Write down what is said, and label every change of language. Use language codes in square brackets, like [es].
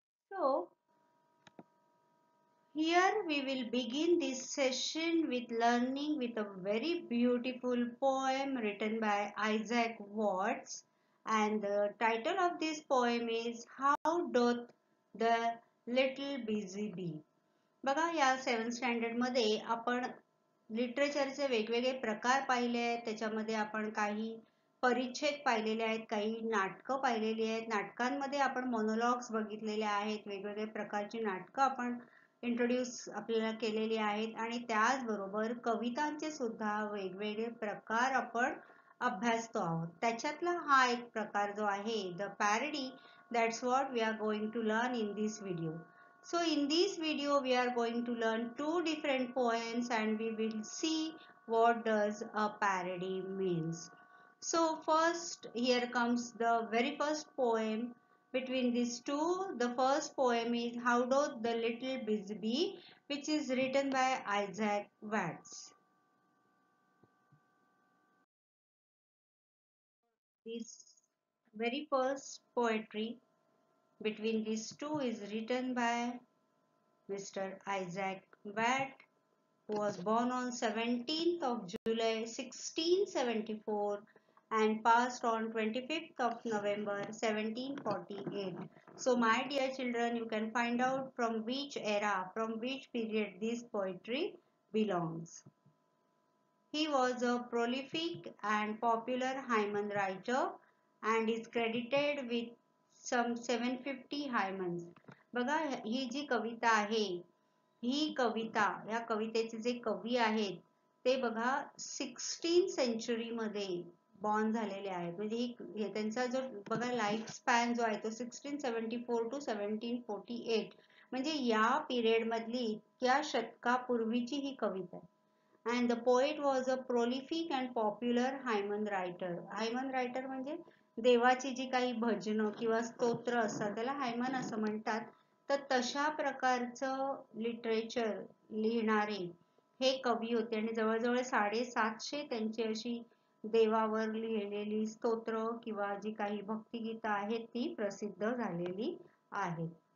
[en] So here we will begin this session with learning with a very beautiful poem written by Isaac Watts, and the title of this poem is How Doth the Little Busy Bee. [mr] बघा, या 7th standard मध्ये आपण लिटरेचरचे वेगवेगळे प्रकार पाहिले आहेत. त्याच्यामध्ये आपण काही परिच्छेद पाहिलेले आहेत, काही नाटकं पाहिलेली आहेत. नाटकांमध्ये आपण मोनोलॉग्स बघितलेले आहेत, वेगवेगळे प्रकारची नाटकं आपण इंट्रोड्यूस आपल्याला केलेली आहेत, आणि त्याचबरोबर कवितांचे सुद्धा वेगवेगळे प्रकार आपण अभ्यासतो आहोत. त्याच्यातला हा एक प्रकार जो आहे [en] The parody, that's what we are going to learn in this video. So in this video we are going to learn two different poems and we will see what does a parody means. So first, here comes the very first poem between these two. The first poem is How Doth the Little Busy Bee, which is written by Isaac Watts. This very first poetry between these two is written by Mr. Isaac Watts, who was born on 17th of July 1674 and passed on 25th of November 1748. So my dear children, you can find out from which era, from which period this poetry belongs. He was a prolific and popular hymn writer and is credited with some 750 hymns. [mr] बघा, ही जी कविता आहे, ही कविता, या कवितेचे जे कवी आहेत ते बघा 16th century मध्ये बॉर्न झालेले आहेत. म्हणजे त्यांचा जो बघा लाईफ स्पॅन जो आहे तो 1674 to 1748, म्हणजे या पिरियड मधली इतक्या शतकापूर्वीची ही कविता आहे. [en] And the poet was a prolific and popular hymn writer. [mr] Hymn writer म्हणजे देवाची जी काही भजनं किंवा स्तोत्र असतात त्याला हायमन असं म्हणतात. तर तशा प्रकारचं लिटरेचर लिहिणारे हे कवी होते, आणि जवळजवळ 750 त्यांची अशी देवावर लिहिलेली स्तोत्र किंवा जी काही भक्तिगीतं आहेत ती प्रसिद्ध झालेली आहेत.